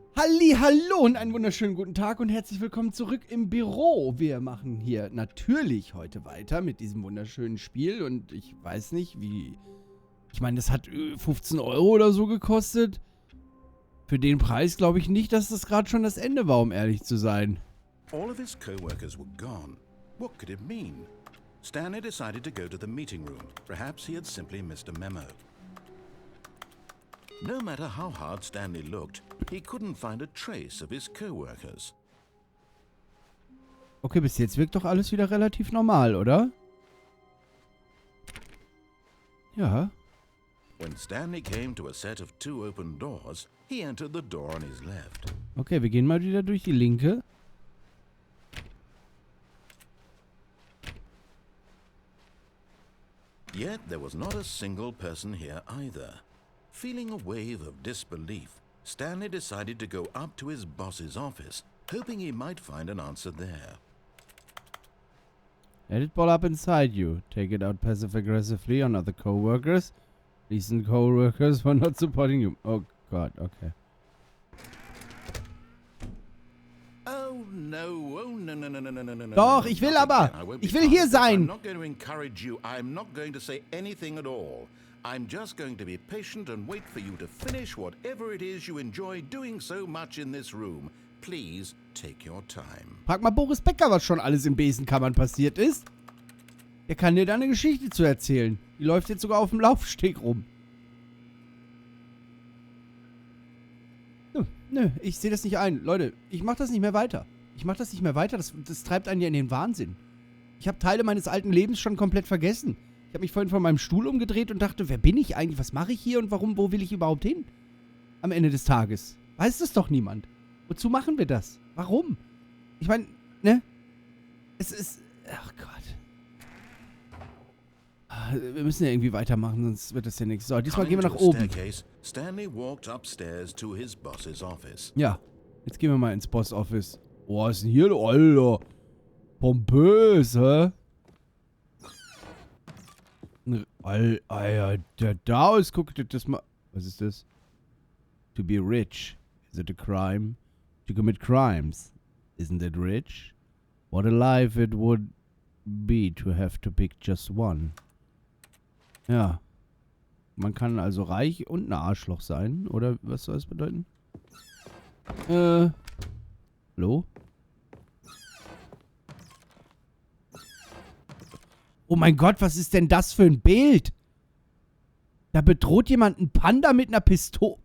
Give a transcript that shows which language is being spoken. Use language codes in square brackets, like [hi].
[de] Hallo und einen wunderschönen guten Tag und herzlich willkommen zurück im Büro. Wir machen hier natürlich heute weiter mit diesem wunderschönen Spiel und ich weiß nicht, wie... Ich meine, das hat 15 Euro oder so gekostet. Für den Preis glaube ich nicht, dass das gerade schon das Ende war, um ehrlich zu sein. [en] All of his co-workers were gone. What could it mean? Stanley decided to go to the meeting room. Perhaps he had simply missed a memo. No matter how hard Stanley looked, he couldn't find a trace of his co-workers. [de] Okay, bis jetzt wirkt doch alles wieder relativ normal, oder? Ja. [en] When Stanley came to a set of 2 open doors, he entered the door on his left. [de] Okay, wir gehen mal wieder durch die linke. [en] Yet there was not a single person here either. Feeling a wave of disbelief, Stanley decided to go up to his boss's office, hoping he might find an answer there. Let it ball up inside you. Take it out passive-aggressively on other co-workers. Recent co-workers for not supporting you. [de] Oh Gott, okay. [en] Oh no. [de] Doch, ich will aber. Ich will hier sein. [en] I'm not going to encourage you. I'm not going to say anything at all. I'm just going to be patient and wait for you to finish whatever it is you enjoy doing so much in this room. Please take your time. [de] Frag mal Boris Becker, was schon alles in Besenkammern passiert ist. Der kann dir da eine Geschichte zu erzählen. Die läuft jetzt sogar auf dem Laufsteg rum. Nö, ich sehe das nicht ein. Leute, ich mach das nicht mehr weiter. Das treibt einen ja in den Wahnsinn. Ich habe Teile meines alten Lebens schon komplett vergessen. Ich habe mich vorhin von meinem Stuhl umgedreht und dachte, wer bin ich eigentlich? Was mache ich hier und wo will ich überhaupt hin? Am Ende des Tages. Weiß es doch niemand. Wozu machen wir das? Warum? Ich meine, ne? Es ist... Ach Gott. Wir müssen ja irgendwie weitermachen, sonst wird das ja nichts. So, diesmal gehen wir nach oben. [en] Stanley walked upstairs to his boss's office. [de] Ja, jetzt gehen wir mal ins Boss-Office. Oh, was ist denn hier, Alter? Pompös, hä? Alter, der Daus, guck dir das mal. Was ist das? [en] To be rich. Is it a crime? To commit crimes. Isn't it rich? What a life it would be to have to pick just one. [de] Ja. Man kann also reich und ein Arschloch sein. Oder was soll das bedeuten? Hallo? Oh mein Gott, was ist denn das für ein Bild? Da bedroht jemand einen Panda mit einer Pistole.